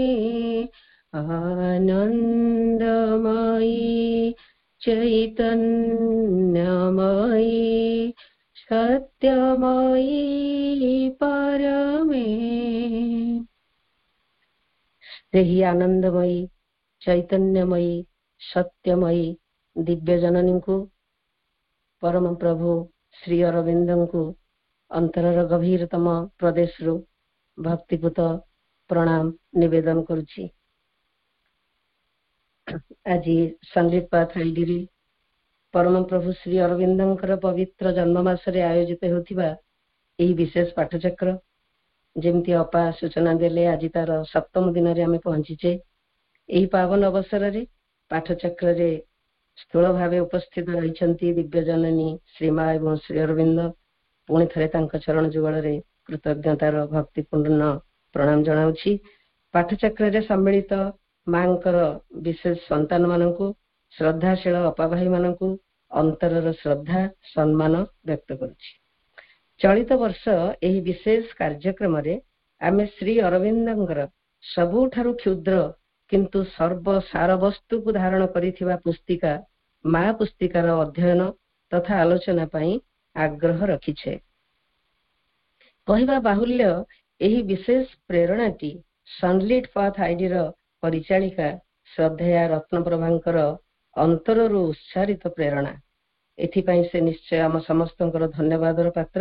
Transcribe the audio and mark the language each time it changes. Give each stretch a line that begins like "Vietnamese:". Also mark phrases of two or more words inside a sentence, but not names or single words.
Odia: ଆନନ୍ଦମୟୀ ଚୈତନ୍ୟମୟୀ ସତ୍ୟମୟୀ ପରମେ ସେହି ଆନନ୍ଦମୟୀ ଚୈତନ୍ୟମୟୀ ସତ୍ୟମୟୀ ଦିବ୍ୟ ଜନନୀ କୁ ପରମ ପ୍ରଭୁ ଶ୍ରୀ ଅରବିନ୍ଦ କୁ ଅନ୍ତରର ଗଭୀରତମ ପ୍ରଦେଶ ରୁ ଭକ୍ତିପୂତ ପ୍ରଣାମ ନିବେଦନ କରୁଛି। ଆଜି ସଙ୍ଗୀତ ପାଠ ଆଇଡି ପରମ ପ୍ରଭୁ ଶ୍ରୀ ଅରବିନ୍ଦଙ୍କର ପବିତ୍ର ଜନ୍ମମାସ ରେ ଆୟୋଜିତ ହେଉଥିବା ଏହି ବିଶେଷ ପାଠଚକ୍ର ଯେମିତି ଅପା ସୂଚନା ଦେଲେ ଆଜି ତାର ସପ୍ତମ ଦିନ ରେ ଆମେ ପହଞ୍ଚିଛେ ଏହି ପାବନ ଅବସର ରେ ପାଠଚକ୍ର ରେ ସ୍ଥୂଳ ଭାବେ ଉପସ୍ଥିତ ରହିଛନ୍ତି ଦିବ୍ୟ ଜନନୀ ଶ୍ରୀମା ଏବଂ ଶ୍ରୀ ଅରବିନ୍ଦ ପୁଣି ଥରେ ତାଙ୍କ ଚରଣ ଯୁଗଳ ରେ କୃତଜ୍ଞତାର ଭକ୍ତିପୂର୍ଣ୍ଣ ପ୍ରଣାମ ଜଣାଉଛି। ପାଠଚକ୍ର ରେ ସମ୍ମିଳିତ ମାଙ୍କର ବିଶେଷ ସନ୍ତାନ ମାନଙ୍କୁ ଶ୍ରଦ୍ଧାଶୀଳ ଅପା ଭାଇ ମାନଙ୍କୁ ଅନ୍ତରର ଶ୍ରଦ୍ଧା ସମ୍ମାନ ବ୍ୟକ୍ତ କରୁଛି। ଚଳିତ ବର୍ଷ ଏହି ବିଶେଷ କାର୍ଯ୍ୟକ୍ରମ ରେ ଆମେ ଶ୍ରୀ ଅରବିନ୍ଦଙ୍କର ସବୁଠାରୁ କ୍ଷୁଦ୍ର କିନ୍ତୁ ସର୍ବ ସାର ବସ୍ତୁ କୁ ଧାରଣ କରିଥିବା ପୁସ୍ତିକା ମା ପୁସ୍ତିକାର ଅଧ୍ୟୟନ ତଥା ଆଲୋଚନା ପାଇଁ ଆଗ୍ରହ ରଖିଛେ। କହିବା ବାହୁଲ୍ୟ ଏହି ବିଶେଷ ପ୍ରେରଣାଟି ସନଲିଟ ପାଥ ଆଇଡି ପରିଚାଳିକା ଶ୍ରଦ୍ଧେୟା ରତ୍ନପ୍ରଭାଙ୍କର ଅନ୍ତରରୁ ଉତ୍ସାହିତ ପ୍ରେରଣା ଏଥିପାଇଁ ସେ ନିଶ୍ଚୟ ଆମ ସମସ୍ତଙ୍କର ଧନ୍ୟବାଦର ପାତ୍ର।